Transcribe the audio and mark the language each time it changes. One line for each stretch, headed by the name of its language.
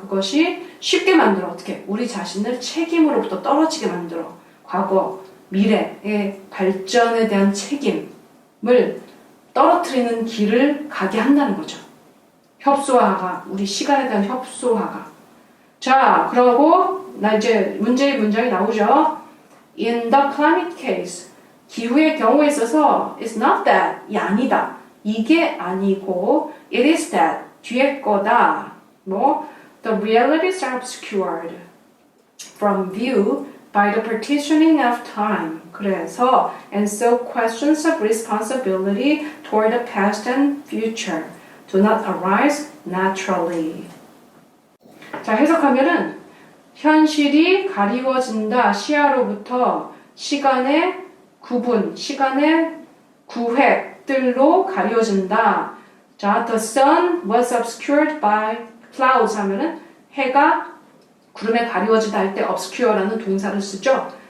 Korean: 그것이 쉽게 만들어 어떻게? 우리 자신을 책임으로부터 떨어지게 만들어. 과거, 미래의 발전에 대한 책임을 떨어뜨리는 길을 가게 한다는 거죠. 협소화가, 우리 시간에 대한 협소화가. 자, 그러고 나 이제 문제의 문장이 나오죠.
English: In the climate case,
Korean: 기후의 경우에 있어서
English: it's not that,
Korean: 이 아니다. 이게 아니고
English: it is that,
Korean: 뒤에 거다.
English: The realities are obscured from view by the partitioning of time.
Korean: 그래서
English: and so questions of responsibility toward the past and future do not arise naturally.
Korean: 자, 해석하면은 현실이 가리워진다. 시야로부터 시간의 구분, 시간의 구획들로 가려진다. 자,
English: the sun was obscured by clouds
Korean: 하면은 해가 구름에 가리워지다 할 때 obscure라는 동사를 쓰죠.